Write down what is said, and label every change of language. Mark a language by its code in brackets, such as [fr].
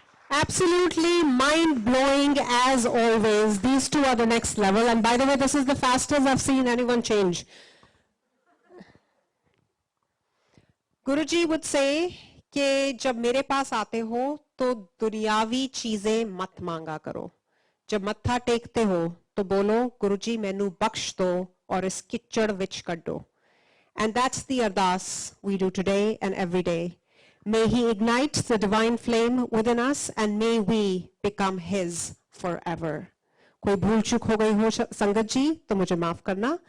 [en] Absolutely mind-blowing as always. These two are the next level. And by the way, this is the fastest I've seen anyone change. Guruji would say [hi] कि जब मेरे पास आते हो तो दुनियावी चीजें मत मांगा करो. जब मत्था टेकते हो तो बोलो गुरुजी मैनू बख्श दो और इस किच्चड़ विच कढ दो. [en] And that's the ardas we do today and every day. May he ignite the divine flame within us and may we become his forever. [hi] कोई भूल चूक हो गई हो संगत जी तो मुझे माफ करना.